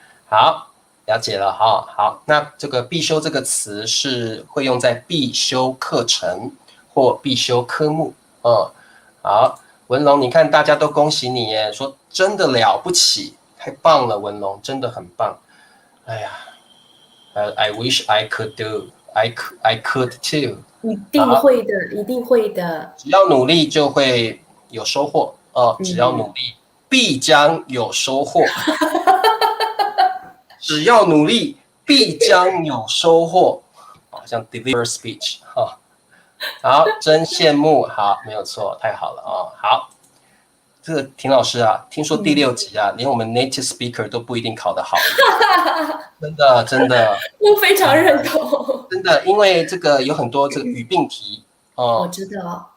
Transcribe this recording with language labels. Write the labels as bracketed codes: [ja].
[zh] 好，了解了哈。好，那这个必修这个词是会用在必修课程或必修科目。好，文龙，你看大家都恭喜你耶，说真的了不起，太棒了，文龙真的很棒。 [en] 哎呀，I wish I could do, I could too。 [zh] 一定会的，一定会的。只要努力就会有收获只要努力必将有收获。只要努力必将有收获。好像 deliver speech 哈。好，真羡慕。好，没有错，太好了好，这个田老师啊，听说第6集啊，连我们 native speaker 都不一定考得好。真的，我非常认同。真的，因为这个有很多这个语病题我知道。